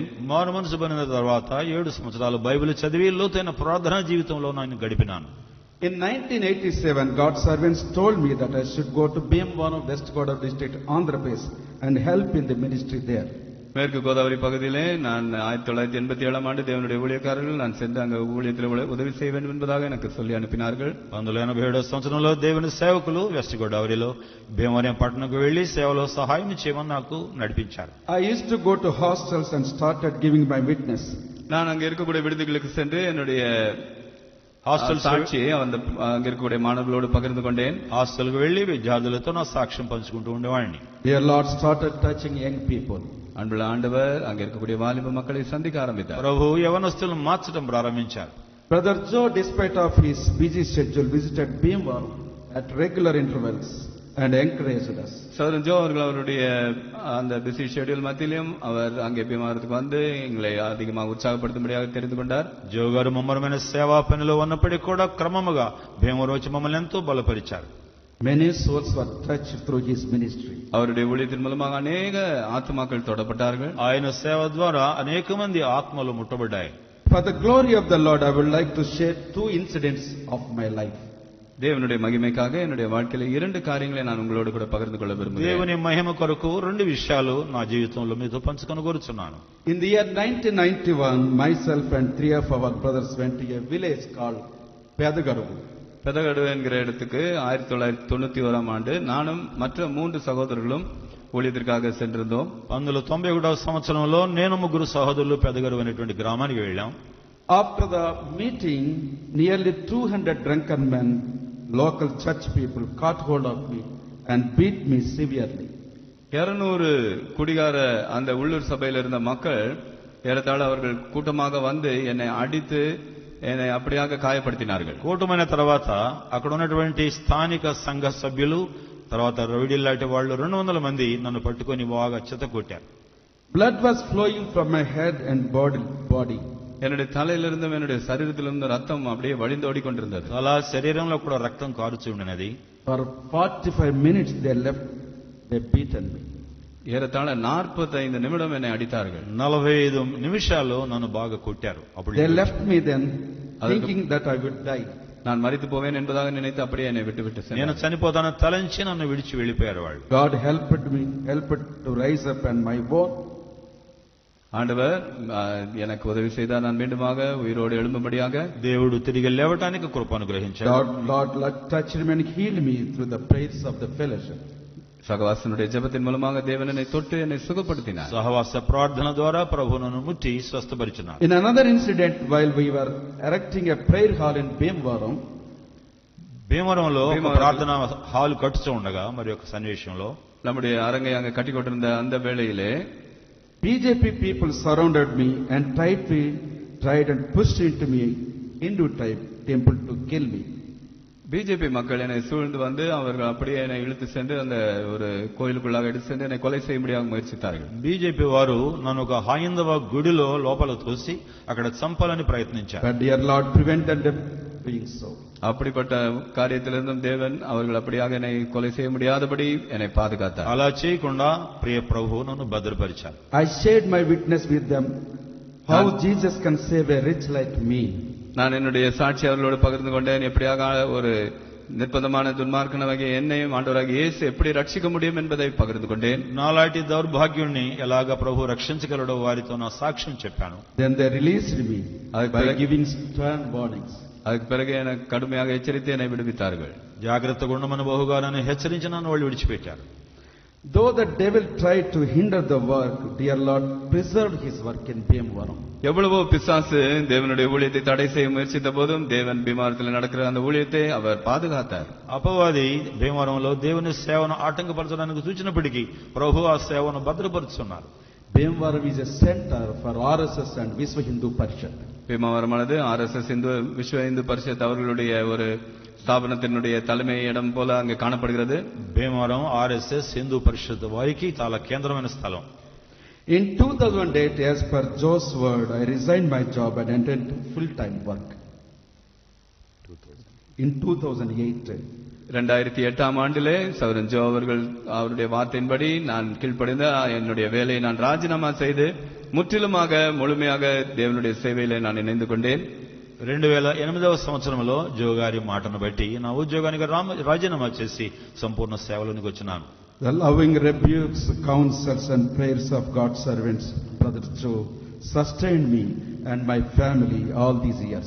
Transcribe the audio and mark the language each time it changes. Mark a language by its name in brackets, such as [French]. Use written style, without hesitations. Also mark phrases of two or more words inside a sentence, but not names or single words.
[Telugu] మారు మనసు పొందిన తర్వాత 7 సంవత్సరాలు బైబిల్ చదివి లోతైన ప్రార్థనా జీవితంలో నేను గడిపినాను. [English] In 1987, God's servants told me that I should go to Bhimavaram, West Godavari district, Andhra Pradesh, and help in the ministry there. [Tamil] மேற்கு கோதாவரி பகுதியிலே நான் 1987 ஆண்டு தேவனுடைய ஊழியக்காரர்கள் நான் சென்று அங்கு ஊழியத்தில் உதவி செய்ய வேண்டும் என்பதாக எனக்கு சொல்லி அனுப்பினார்கள். [Telugu] 1987 సంవత్సరంలో దేవుని సేవకులు వెస్ట్ గోదావరిలో భీమవరం పట్టణంకు వెళ్లి సేవలో సహాయం చేయమని నాకు నడిపించారు. [English] I used to go to hostels and started giving my witness. [Tamil] நான் அங்க இருக்கக்கூடிய விடுதிகளுக்கு சென்று என்னுடைய సాక్షి அங்க இருக்கக்கூடிய மாணவர்களோடு பகிர்ந்து கொண்டேன். [Telugu] హాస్టల్కు వెళ్లి విద్యార్థులతో నా సాక్ష్యం పంచుకుంటూ ఉండేవాడిని. [English] Dear Lord started touching young people. [Tamil] அன்புள்ள ஆண்டவர் அங்க இருக்கக்கூடிய வாலிப மக்களை சந்திக்க ஆரம்பித்தார். [Telugu] ప్రభు యవనస్తులను మార్చడం ప్రారంభించారు. [English] Brother Joe, despite of his busy schedule, visited Bhimavaram at regular intervals and encouraged us. [Tamil] சகோதரன் ஜோ அவர்கள் அவருடைய அந்த [English] busy schedule [Tamil] மத்தியிலும் அவர் அங்கே பீமவரத்துக்கு வந்து எங்களை அதிகமாக உற்சாகப்படுத்தும்படியாக தெரிந்து கொண்டார். [Telugu] జో గారు ముమ్మరమైన సేవా పనిలో ఉన్నప్పటికీ కూడా క్రమముగా భీమవరం వచ్చి మమ్మల్ని ఎంతో బలపరిచారు. [English] Many souls were touched through his ministry. [Tamil] அவருடைய ஊழியத்தின் மூலமாக அநேக ஆத்மாக்கள் தொடப்பட்டார்கள். [Telugu] ఆయన సేవ ద్వారా అనేక మంది ఆత్మలు ముట్టబడ్డాయి. [English] For the glory of the Lord, I would like to share 2 incidents of my life. [Tamil] தேவனுடைய மகிமைக்காக என்னுடைய வாழ்க்கையில 2 காரியங்களை நான் உங்களோடு கூட பகிர்ந்து கொள்ள விரும்புகிறேன். [Telugu] దేవుని మహిమ కొరకు 2 విషయాలు నా జీవితంలో మీతో పంచుకొని కోరుచున్నాను. [English] In the year 1991, myself and 3 of our brothers went to a village called Pedagaru. [Tamil] பெதகடு என்கிற இடத்துக்கு 1991 ஆண்டு நானும் மற்ற 3 சகோதரர்களும் ஊழியத்திற்காக சென்றிருந்தோம். [Telugu] 1991వ సంవత్సరంలో నేను 3 సహోదరులు పెదగరు అనేటువంటి గ్రామానికి వెళ్ళాం. [English] After the meeting, nearly 200 drunken men, local church people, caught hold of me and beat me severely. [Tamil] 200 குடிகார அந்த உள்ளூர் சபையில் இருந்த மக்கள் ஏறத்தாழ அவர்கள் கூட்டமாக வந்து என்னை அடித்து என்னை அப்படியாக காயப்படுத்தினார்கள். [Telugu] కూటమైన తర్వాత అక్కడ ఉన్నటువంటి స్థానిక సంఘ సభ్యులు తర్వాత రౌడీలాంటి వాళ్ళు 200 మంది నన్ను పట్టుకొని బాగా చితకొట్టారు. [English] Blood was flowing from my head and body. [Tamil] என்னுடைய தலையிலிருந்தும் என்னுடைய சரீரத்திலிருந்தும் ரத்தம் அப்படியே வழிந்தோடி கொண்டிருந்தது. [Telugu] అలా శరీరంలో కూడా రక్తం కారుచూ ఉన్నది. [English] For 45 minutes they beaten me. [Tamil] ஏறத்தாழ 45 நிமிடம் என்னை அடித்தார்கள். [Telugu] 45 నిమిషాలు నన్ను బాగా కొట్టారు. అప్పుడు [English] They left me then thinking that I would die. [Tamil] நான் மரித்து போவேன் என்பதாக நினைத்து அப்படியே என்னை விட்டு [Telugu] నేను [Tamil] சென்றார். [Telugu] చనిపోతానని తలంచి నన్ను విడిచి వెళ్ళిపోయారు వాళ్ళు. [English] God helped to rise up and my bone. [Tamil] ஆண்டவர் எனக்கு உதவி செய்தார். நான் மீண்டுமாக உயிரோடு எழும்பும்படியாக [Telugu] దేవుడు తిరిగి లేవటానికి కృప అనుగ్రహించాడు. [English] Lord touched me and healed me through the prayers of the fellowship. [Tamil] சகவாசனுடைய ஜெபத்தின் மூலமாக தேவன் என்னை தொட்டு என்னை சுகப்படுத்தினார். [Telugu] సహవాస ప్రార్థన ద్వారా ప్రభు నన్ను ముట్టి స్వస్థపరిచినారు. [English] In another incident, while we were erecting a prayer hall in Bhimavaram, [Telugu] భీమవరంలో ఒక ప్రార్థన హాల్ కట్టుతూ ఉండగా మరి ఒక సన్నివేశంలో [Tamil] நம்முடைய அரங்கை அங்க கட்டி கொண்டிருந்த அந்த வேளையிலே [English] BJP people surrounded me and tried and pushed into me Hindu type temple to kill me. [Tamil] பிஜேபி மக்கள் என்னை சூழ்ந்து வந்து அவர்கள் அப்படியே என்னை இழுத்து சென்று அந்த ஒரு கோயிலுக்குள்ளாக எடுத்து சென்று என்னை கொலை செய்யும்படியாக முயற்சித்தார்கள். [Telugu] బీజేపీ వారు నన్ను ఒక హైందవ గుడిలో లోపల తోసి అక్కడ చంపాలని ప్రయత్నించారు. [English] But dear Lord prevented them doing so. [Tamil] அப்படிப்பட்ட காரியத்திலிருந்தும் தேவன் அவர்கள் அப்படியாக என்னை கொலை செய்ய முடியாதபடி என்னை பாதுகாத்தார். [Telugu] అలా చేయకుండా ప్రియ ప్రభువు నన్ను భద్రపరిచారు. [English] I shared my witness with them how Jesus can save a rich like me. [Tamil] நான் என்னுடைய சாட்சி அவர்களோடு பகிர்ந்து கொண்டேன். எப்படியாக ஒரு நிர்பந்தமான துன்மார்க்கனாகிய என்னையும் ஆண்டவராகிய இயேசு எப்படி ரட்சிக்க முடியும் என்பதை பகிர்ந்து கொண்டேன். [Telugu] నాలాంటి దౌర్భాగ్యుణ్ణి ఎలాగా ప్రభు రక్షించగలడో వారితో నా సాక్ష్యం చెప్పాను. [English] Then they released me by giving stern warnings. [Tamil] அதுக்கு பிறகு எனக்கு கடுமையாக எச்சரித்து என்னை விடுவித்தார்கள். [Telugu] జాగ్రత్తగా ఉండమని బహుగా నన్ను హెచ్చరించి నన్ను వాళ్ళు విడిచిపెట్టారు. [English] Though the devil tried to hinder the work, dear Lord preserved his work in Bhimavaram. [Tamil] எவ்வளவோ பிசாசு தேவனுடைய ஊழியத்தை தடை செய்ய முயற்சித்த போதும் தேவன் பீமவரத்தில் நடக்கிற அந்த ஊழியத்தை அவர் பாதுகாத்தார். [Telugu] అపవాది భీమవరంలో దేవుని సేవను ఆటంకపరచడానికి చూచినప్పటికీ ప్రభు ఆ సేవను భద్రపరుచున్నారు. [English] Bhimavaram is a center for RSS and Vishwa Hindu Parishad. [Tamil] பீமவரமானது RSS விஸ்வ இந்து பரிஷத் அவர்களுடைய ஒரு ஸ்தாபனத்தினுடைய தலைமை இடம் போல அங்கே காணப்படுகிறது. [Telugu] భీమవరం ఆర్ఎస్ఎస్ హిందూ పరిషత్ వారికి చాలా కేంద్రమైన స్థలం. [English] In 2008, as per Joe's word, I resigned my job and entered full-time work. In 2008, [Tamil] 2008 ஆண்டிலே சகோதரன் ஜோ அவர்கள் அவருடைய வார்த்தையின்படி நான் கீழ்ப்படிந்த என்னுடைய வேலையை நான் ராஜினாமா செய்து முற்றிலுமாக முழுமையாக தேவனுடைய சேவையிலே நான் இணைந்து கொண்டேன். [Telugu] 2008వ సంవత్సరంలో జో గారి మాటను బట్టి నా ఉద్యోగానికి రాజీనామా చేసి సంపూర్ణ సేవలోనికి వచ్చినాను. [English] The loving rebukes, counsels and prayers of God's servants, Brother Joe, sustained me and my family all these years.